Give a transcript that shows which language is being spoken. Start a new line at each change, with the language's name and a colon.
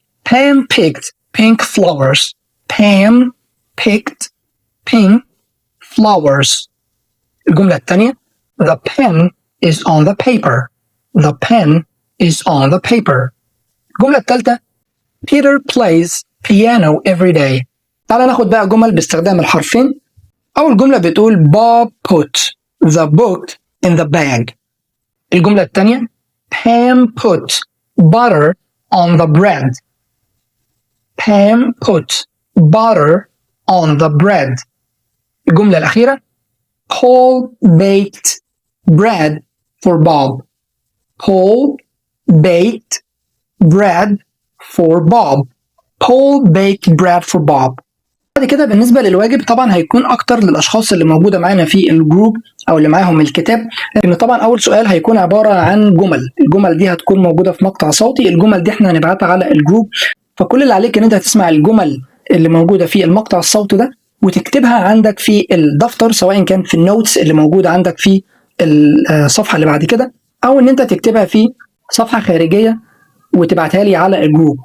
English: Pam picked pink flowers. Pam picked pink flowers.
Arabic: الجملة الثانية
English: The pen is on the paper. The pen is on the paper.
Arabic: الجملة الثالثة
English: Peter plays piano every day.
Arabic: تعال ناخد بقى جمل باستخدام الحرفين. أول جملة بتقول
English: Bob put the book in the bag.
Arabic: الجملة الثانية
English: Pam put butter on the bread. Pam put butter on the bread.
Arabic: الجملة الأخيرة
English: Paul baked bread for Bob. Paul baked bread for Bob. Paul baked bread for Bob.
Arabic: بعد كده بالنسبة للواجب طبعا هيكون أكتر للأشخاص اللي موجودة معانا في الجروب أو اللي معاهم الكتاب، لأن طبعا أول سؤال هيكون عبارة عن جمل. الجمل دي هتكون موجودة في مقطع صوتي، الجمل دي احنا هنبعتها على الجروب، فكل اللي عليك إن أنت هتسمع الجمل اللي موجودة في المقطع الصوتي ده وتكتبها عندك في الدفتر، سواء كان في النوتس اللي موجودة عندك في الصفحة اللي بعد كده، أو إن أنت تكتبها في صفحة خارجية وتبعتها لي على الجروب.